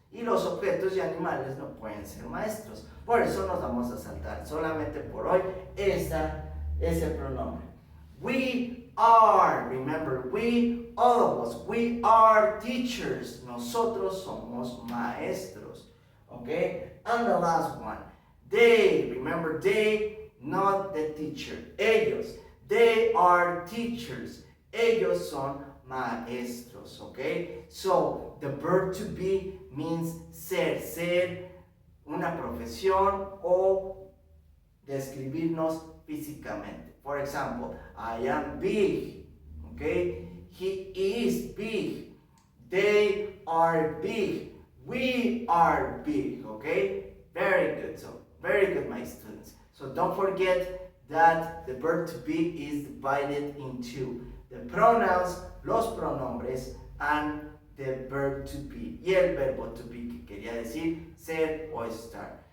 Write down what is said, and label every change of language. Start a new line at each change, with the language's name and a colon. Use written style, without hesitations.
Spanish: Y los objetos y animales no pueden ser maestros. Por eso nos vamos a saltar solamente por hoy ese pronombre.
English: We are, remember, all of us, we are teachers.
Spanish: Nosotros somos maestros.
English: Okay? And the last one, they, remember, they, not the teacher.
Spanish: Ellos,
English: they are teachers.
Spanish: Ellos son maestros.
English: Okay? So, the verb to be means
Spanish: ser una profesión o describirnos físicamente.
English: For example, I am big, okay? He is big. They are big. We are big, okay? Very good. So, very good, my students. So don't forget that the verb to be is divided into the pronouns,
Spanish: los pronombres,
English: and the verb to be.
Spanish: Y el verbo to be, que quería decir ser o estar.